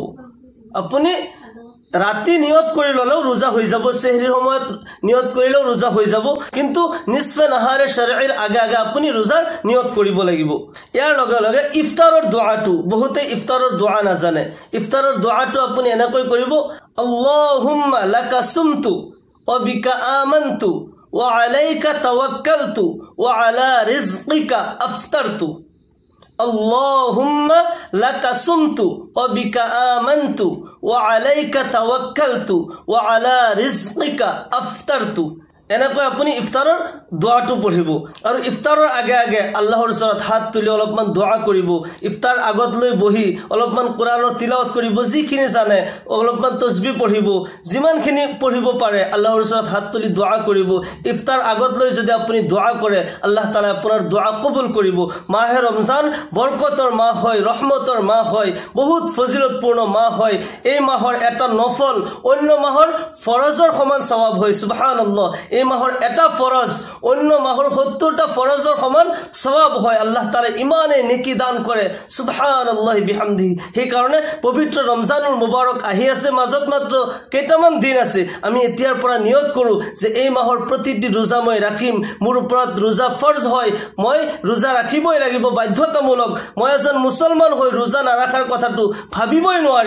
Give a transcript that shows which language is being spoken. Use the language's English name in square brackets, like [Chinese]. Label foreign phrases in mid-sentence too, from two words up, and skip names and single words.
[Assamese] আপুনি ৰাতি নিয়ত কৰি ল'লেও ৰোজা হৈ যাব, চেহৰীৰ সময়ত নিয়ত কৰিলেও ৰোজা হৈ যাব, কিন্তু [Arabic] نصف النهار [Assamese] শৰীৰ আগে আগে আপুনি ৰোজাৰ নিয়ত কৰিব লাগিব। ইয়াৰ লগে লগে ইফতাৰৰ দোৱাটো, বহুতে ইফতাৰৰ দোৱা নাজানে। ইফতাৰৰ দোৱাটো আপুনি এনেকৈ কৰিব, [Arabic] اللهم لك صمت وبك آمنت وعليك توكلت وعلى رزقك أفطرت. اللهم لك صمت وبك آمنت وعليك توكلت وعلى رزقك أفطرت. [Assamese] এনেকৈ আপুনি ইফতাৰৰ দোৱাটো পঢ়িব। আৰু ইফতাৰৰ আগে আগে আল্লাহৰ ওচৰত হাত তুলি অলপমান দোৱা কৰিব। ইফতাৰ আগত লৈ বহি অলপমান কোৰাণৰ তিলাৱত কৰিব, যিখিনি জানে অলপমান তসবিহ পঢ়িব, যিমানখিনি পঢ়িব পাৰে আল্লাহৰ ওচৰত হাত তুলি দোৱা কৰিব। ইফতাৰ আগত লৈ যদি আপুনি দোৱা কৰে, আল্লাহ তাআলা আপোনাৰ দোৱা কবুল কৰিব। মাহে ৰমজান বৰকতৰ মাহ হয়, ৰহমতৰ মাহ হয়, বহুত ফজিলতপূৰ্ণ মাহ হয়। এই মাহৰ এটা নফল অন্য মাহৰ ফৰজৰ সমান সওয়াব হয়। সুবহানাল্লাহ, এই মাহৰ এটা ফৰজ অন্য মাহৰ 70টা ফৰজৰ সমান সওয়াব হয়। আল্লাহ তাআলা ইমানে নেকি দান কৰে, [Arabic] سبحان الله وبحمده. [Assamese] সেইকাৰণে পবিত্ৰ ৰমজানুল মুবাৰক আহি আছে, মাজত মাত্ৰ কেইটামান দিন আছে। আমি এতিয়াৰ পৰা নিয়ত কৰোঁ যে এই মাহৰ প্ৰতিটি ৰোজা মই ৰাখিম, মোৰ ওপৰত ৰোজা ফৰজ হয়, মই ৰোজা ৰাখিবই লাগিব, বাধ্যতামূলক। মই এজন মুছলমান হৈ ৰোজা নাৰাখাৰ কথাটো ভাবিবই নোৱাৰি।